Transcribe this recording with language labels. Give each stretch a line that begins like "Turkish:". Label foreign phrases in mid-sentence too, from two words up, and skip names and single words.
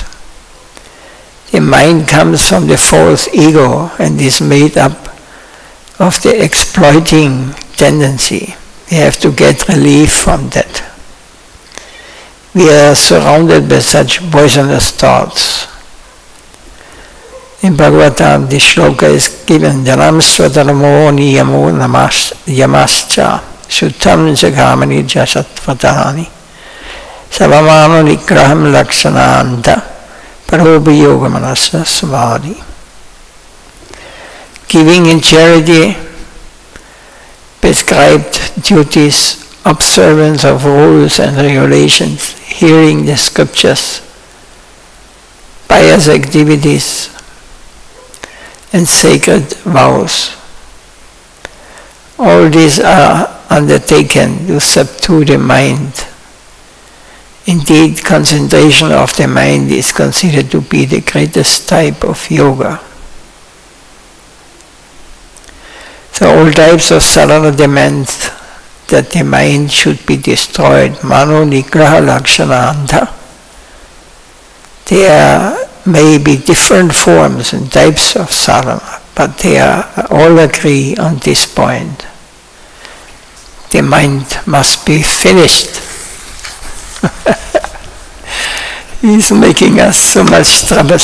English: The mind comes from the false ego and is made up of the exploiting tendency. We have to get relief from that. We are surrounded by such poisonous thoughts. In Bhagavatam, the shloka is given,
Sanskrit: Janam svataramo niyamo yamascha suttam jagamani jasatvatani savamano nigraham lakshananta parobiyoga manasa samadhi.
English: Giving in charity, prescribed duties, observance of rules and regulations, hearing the scriptures, pious activities, and sacred vows. All these are undertaken to subdue the mind. Indeed, concentration of the mind is considered to be the greatest type of yoga. So all types of sadhana demand that the mind should be destroyed.
Sanskrit: Mano nigraha lakshananta.
English: There may be different forms and types of sadhana, but they all agree on this point. The mind must be finished. He's making us so much trouble.